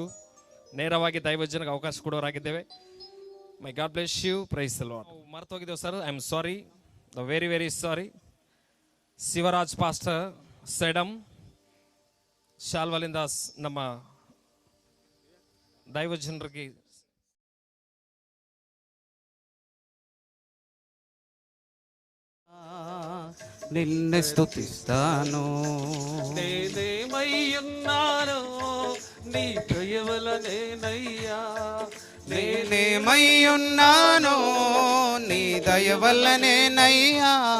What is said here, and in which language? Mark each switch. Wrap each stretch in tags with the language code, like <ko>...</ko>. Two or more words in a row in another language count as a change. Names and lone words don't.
<kn>ನೇರವಾಗಿ ದೈವಜನಕ್ಕೆ ಅವಕಾಶ ಕೊಡೋರಾಗಿದ್ದೇವೆ.</kn> <en>May God bless you. Praise the Lord.</en> <kn>ಮರ್ತೋಗಿದ್ದೇವೆ ಸರ್,</kn> <en>I am sorry, very very sorry.</en> <kn>ಶಿವರಾಜ್ ಪಾಸ್ಟರ್ ಸೆಡಮ್ ಶಾಲ್ವಲಿಂದ ನಮ್ಮ ದೈವಜನರಿಗೆ</kn> <te>నిన్నే స్తుతిస్తాను. నేనేమయ్యున్నాను నీ దయవలనేనయ్యా. నేనేమయ్యున్నాను నీ దయ వల్లనేనయ్యా.</te>